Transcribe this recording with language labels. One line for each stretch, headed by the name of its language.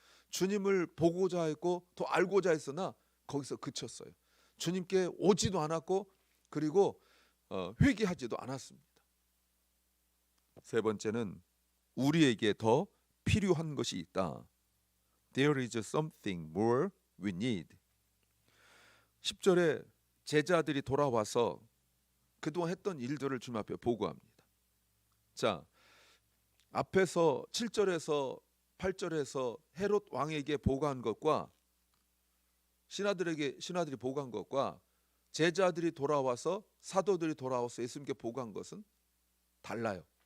Korean: 주님을 보고자 했고 더 알고자 했으나 거기서 그쳤어요. 주님께 오지도 않았고 그리고 회개하지도 않았습니다. 세 번째는 우리에게 더 필요한 것이 있다.
English: There is something more we need.
Korean: 10절에 제자들이 돌아와서 그동안 했던 일들을 주님 앞에 보고합니다. 자, 앞에서 7절에서 8절에서 헤롯 왕에게 보고한 것과 신하들이 보고한 것과 제자들이 돌아와서 사도들이 돌아와서 예수님께 보고한 것은 달라요.